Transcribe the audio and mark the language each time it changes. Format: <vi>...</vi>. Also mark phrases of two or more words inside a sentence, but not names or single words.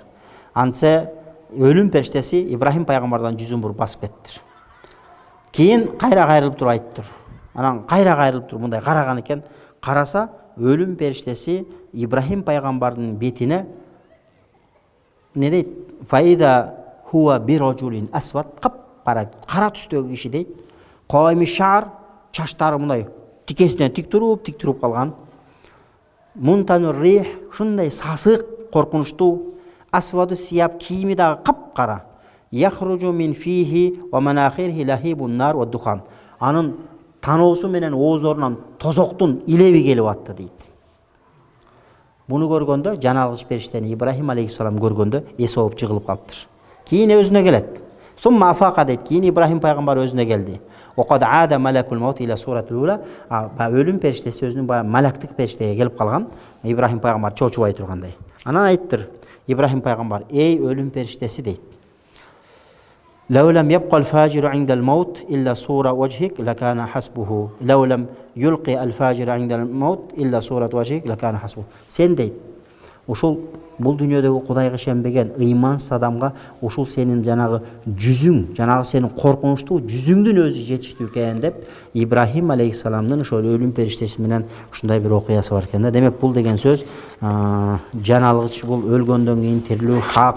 <ky>Антсе өлүм периштеси Ибрахим пайгамбардан жүзүн буруп басып кеттир. Кийин кайра кайрылып туруп айттыр. Анан кайра кайрылып туруп мындай караган экен, караса өлүм периштеси Ибрахим пайгамбардын бетине не дейт?</ky> <ar>فإذا هو برجل أسود,</ar> <ky>кара түстөгү киши дейт.</ky> <ar>قائم الشعر,</ar> <ky>чачтары мындай тикесинен тик туруп калган.</ky> <ar>منتن الريح,</ar> <ky>ушундай сасык, коркунучтуу.</ky> <ar>أسود الثياب,</ar> <ky>кийими дагы капкара.</ky> <ar>يخرج من فيه ومناخره لهيب النار والدخان.</ar> <ky>Анын таноосу менен оозорунан тозоктун илеби келип атты дейт. Буну көргөндө жан алгыч периштени Ибрахим алейхиссалам көргөндө эси ооп жыгылып калыптыр. Кийин өзүнө келет.</ky> <ar>ثم أفاق</ar> <ky>дейт. Кийин Ибрахим пайгамбар өзүнө келди.</ky> <ar>فعاد ملك الموت إلى صورته الأولى.</ar> <ky>Өлүм периштеси өзүнүн малактык периштеге келип калган. Ибрахим пайгамбар чочубай тургандай. Анан айттыр Ибрахим пайгамбар, эй өлүм периштеси дейт.</ky> <ar>لو لم يبقى الفاجر عند الموت إلا صورة وجهك لكان حسبه لو لم يلقي الفاجر عند الموت إلا صورة وجهك لكان حسبه.</ar> <ky>Sen deyt, ушул бул дүйнөдөгү Кудайга ишенбеген ыймансыз адамга ушул сенин жанагы жүзүң, жанагы сенин коркунучтуу жүзүңдүн өзү жетиштүү экен деп Ибрахим алейхиссаламдын ошол өлүм периштеси менен ушундай бир окуясы бар экен да. Демек бул деген сөз жан алгыч, бул өлгөндөн кийин тирилүү хак.</ky>